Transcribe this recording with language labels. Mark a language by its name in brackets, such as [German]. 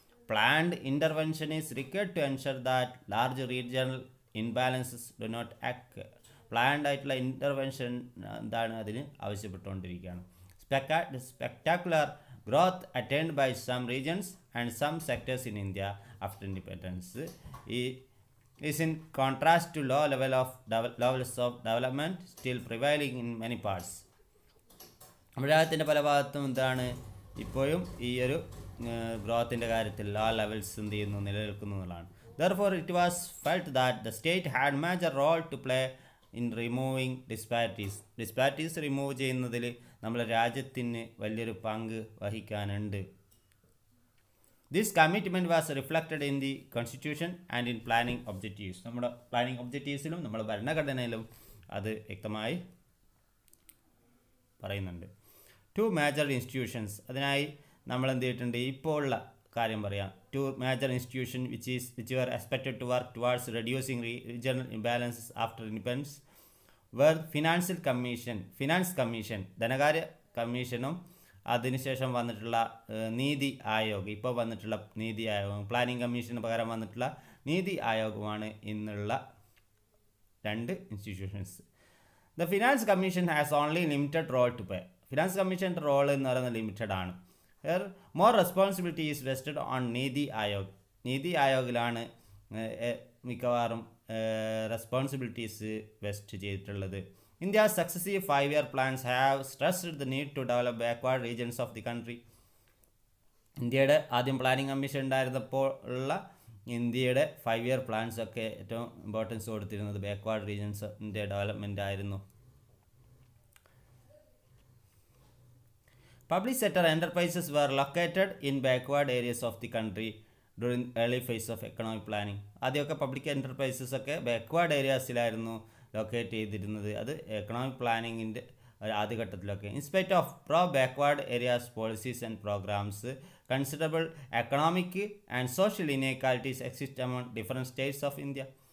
[English] Planned intervention is required to ensure that large regional imbalances do not act. [Malayalam] Planned ആയിട്ടുള്ള intervention എന്താണ് അതിന് ആവശ്യപ്പെട്ടുകൊണ്ടിരിക്കുകയാണ്. [English] Spectacular growth attained by some regions and some sectors in India after independence. ഈ is in contrast to levels of development still prevailing in many parts. [Malayalam] നമ്മുടെ രാജ്യത്തിൻ്റെ പല ഭാഗത്തും എന്താണ് ഇപ്പോഴും ഈ ഒരു ഗ്രോത്തിൻ്റെ കാര്യത്തിൽ ആ ലെവൽസ് എന്ത് ചെയ്യുന്നു നിലനിൽക്കുന്നു എന്നുള്ളതാണ്. [English] Therefore, it was felt that the state had major role to play in removing disparities. [Malayalam] Disparities remove ചെയ്യുന്നതിൽ നമ്മുടെ രാജ്യത്തിന് വലിയൊരു പങ്ക് വഹിക്കാനുണ്ട്. [English] This commitment was reflected in the constitution and in planning objectives. [Malayalam] നമ്മുടെ പ്ലാനിംഗ് ഒബ്ജക്റ്റീവ്സിലും നമ്മുടെ ഭരണഘടനയിലും അത് വ്യക്തമായി പറയുന്നുണ്ട്. [English] 2 major institutions, [Malayalam] അതിനായി നമ്മൾ എന്ത് ചെയ്തിട്ടുണ്ട് ഇപ്പോൾ ഉള്ള കാര്യം പറയാം. [English] 2 major institutions which were expected to work towards reducing regional imbalances after independence were [Malayalam] finance commission ധനകാര്യ കമ്മീഷനും അതിനുശേഷം വന്നിട്ടുള്ള നീതി ആയോഗ്, ഇപ്പോൾ വന്നിട്ടുള്ള നീതി ആയോഗം, പ്ലാനിംഗ് കമ്മീഷന് പകരം വന്നിട്ടുള്ള നീതി ആയോഗമാണ് ഇന്നുള്ള 2 institutions. [English] The finance commission has only limited role to play. [Malayalam] Finance കമ്മീഷൻ്റെ റോൾ എന്ന് പറയുന്നത് ലിമിറ്റഡ് ആണ്. [English] More responsibility is vested on Niti Aayog. [Malayalam] നീതി ആയോഗിലാണ് മിക്കവാറും റെസ്പോൺസിബിലിറ്റീസ് വെസ്റ്റ് ചെയ്തിട്ടുള്ളത്. [English] India's successive 5-year plans have stressed the need to develop backward regions of the country. [Malayalam] ഇന്ത്യയുടെ ആദ്യം planning commission ഉണ്ടായിരുന്നപ്പോൾ ഉള്ള ഇന്ത്യയുടെ 5-year പ്ലാൻസ് ഒക്കെ ഏറ്റവും ഇമ്പോർട്ടൻസ് കൊടുത്തിരുന്നത് ബാക്ക്വാർഡ് റീജിയൻസിൻ്റെ ഡെവലപ്മെൻ്റ് ആയിരുന്നു. [English] Public sector enterprises were located in backward areas of the country during early phase of economic planning. [Malayalam] ആദ്യമൊക്കെ പബ്ലിക് എൻ്റർപ്രൈസസ് ഒക്കെ ബാക്ക്വാർഡ് ഏരിയാസിലായിരുന്നു ലൊക്കേറ്റ് ചെയ്തിരുന്നത്. അത് economic പ്ലാനിങ്ങിൻ്റെ ആദ്യഘട്ടത്തിലൊക്കെ. [English] Inspect of pro backward areas policies and programs considerable economic and social inequalities exist among different states of India.